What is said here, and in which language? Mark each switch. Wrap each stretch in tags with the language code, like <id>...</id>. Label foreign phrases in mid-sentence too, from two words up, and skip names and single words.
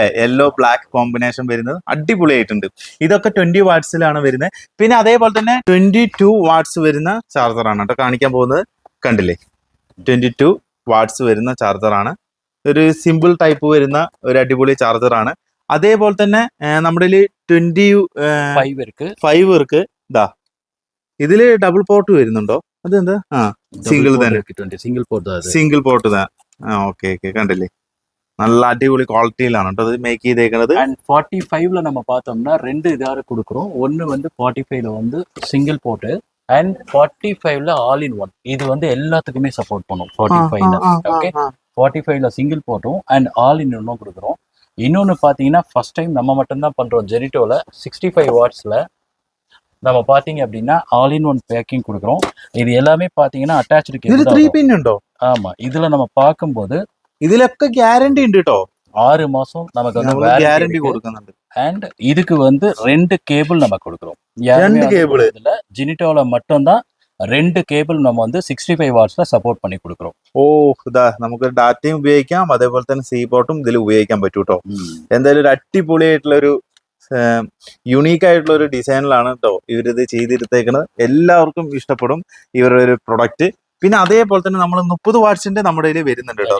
<en>yellow black combination</en> <ml>വരുന്നത് അടിപൊളിയായിട്ടുണ്ട്. ഇതൊക്കെ 20 വാട്ട്സിലാണ് വരുന്നത്. പിന്നെ അതേപോലെ തന്നെ 22 വാട്ട്സ് വരുന്ന ചാർജറാണ് കേട്ടോ കാണിക്കാൻ പോകുന്നത്. കണ്ടില്ലേ, 22 വാട്ട്സ് വരുന്ന ചാർജറാണ്. ഒരു</ml> <en>simple type</en> <ml>വരുന്ന ഒരു അടിപൊളി ചാർജറാണ്. അതേപോലെ തന്നെ നമ്മുടെ 25 ഇருக்கு. ഇതാ ഇതില്</ml> <en>double port</en> <ml>വരുന്നുണ്ടോ? അതെന്താ? സിംഗിൾ തന്നെ,</ml> <en>single port</en> <ml>தான்.</ml> <en>okay okay,</en> <ml>കണ്ടില്ലേ. നല്ല അടിപൊളി ക്വാളിറ്റിയിലാണ് കേട്ടോ ഇത് മേക്ക് ചെയ്തേക്കുന്നത്.</ml> <ta>45ல நம்ம பார்த்தோம்னா ரெண்டு இதாரு கொடுக்குறோம். ஒன்னு வந்து 45ல வந்து</ta> <en>single port and</en> <ta>45ல</ta> <en>all in one.</en> <ta>இது வந்து எல்லாத்துக்குமே சப்போர்ட் பண்ணும் 45ல. ஓகே, 45ல</ta> <en>single port and all in one</en> <ta>கொடுக்குறோம். இன்னொன்னு பாத்தீங்கன்னா</ta> <en>first time</en> <ta>நம்ம மட்டும் தான் பண்றோம். ஜெனிட்டோல 65 வாட்ஸ்ல நம்ம பாத்தீங்க அப்படின்னா</ta> <en>all in one packing</en> <ta>கொடுக்குறோம். இது எல்லாமே பாத்தீங்கன்னா</ta> <en>attached cable.</en> <ml>3 பின் ഉണ്ടോ?</ml> <ta>ஆமா, இதுல நம்ம பார்க்கும்போது</ta> <ml>ഇതിലൊക്കെ ഗ്യാരണ്ടി ഉണ്ട് കേട്ടോ. 6 മാസം നമുക്ക് வந்து ഗ്യാരണ്ടി കൊടുക്കുന്നുണ്ട്.</ml> <ta>அண்ட் இதுக்கு வந்து 2 கேபிள் நம்ம கொடுக்குறோம். 2 கேபிள் இதுல ஜெனிட்டோல மட்டும் தான் 2 കേബിൾ நம்ம வந்து 65 വാട്ട്സ്ல സപ്പോർട്ട് பண்ணி കൊടുക്കുறோം.</ta> <ml>ഓ ഇതാ നമുക്ക് ഡാറ്റയും ഉപയോഗിക്കാം, അതേപോലെ തന്നെ സി പോർട്ടും ഇതിൽ ഉപയോഗിക്കാൻ പറ്റും കേട്ടോ. എന്തായാലും ഒരു അടിപൊളിയായിട്ടുള്ള ഒരു യുണീക്ക് ആയിട്ടുള്ള ഒരു ഡിസൈനിലാണ് കേട്ടോ ഇവരിത് ചെയ്തെടുത്തേക്കുന്നത്. എല്ലാവർക്കും ഇഷ്ടപ്പെടും ഇവരുടെ ഒരു പ്രൊഡക്റ്റ്. പിന്നെ അതേപോലെ തന്നെ നമ്മൾ 30 വാട്ട്സിന്റെ നമ്മുടെ കയ്യിൽ വരുന്നുണ്ട് കേട്ടോ.</ml>